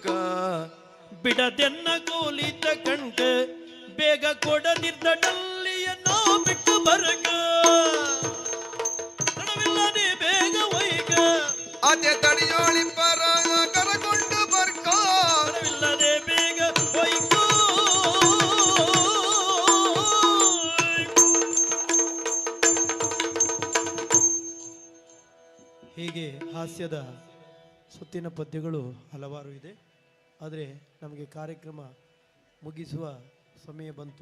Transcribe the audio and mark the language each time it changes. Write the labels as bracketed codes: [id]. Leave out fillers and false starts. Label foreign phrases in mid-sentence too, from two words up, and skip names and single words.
[kn] ಬಿಡದೆನ್ನ ಕೂಲಿತ ಕಣ್ಕ ಬೇಗ ಕೊಡದಿದ್ದ ಡಲ್ಲಿಯ ನಾ ಬಿಟ್ಟು ಬರಗ ತಡವಿಲ್ಲದೆ ಬೇಗ ಒಯ್ಗ ಆಚೆ ತಡಿಯೋಳಿಬ್ಬರ ಕರಕೊಂಡು ಬರ್ಕ ತಡವಿಲ್ಲದೆ ಬೇಗ ಒಯ್ಕ ಹೀಗೆ ಹಾಸ್ಯದ ಸುತ್ತಿನ ಪದ್ಯಗಳು ಹಲವಾರು ಇದೆ. ಆದರೆ ನಮಗೆ ಕಾರ್ಯಕ್ರಮ ಮುಗಿಸುವ ಸಮಯ ಬಂತು.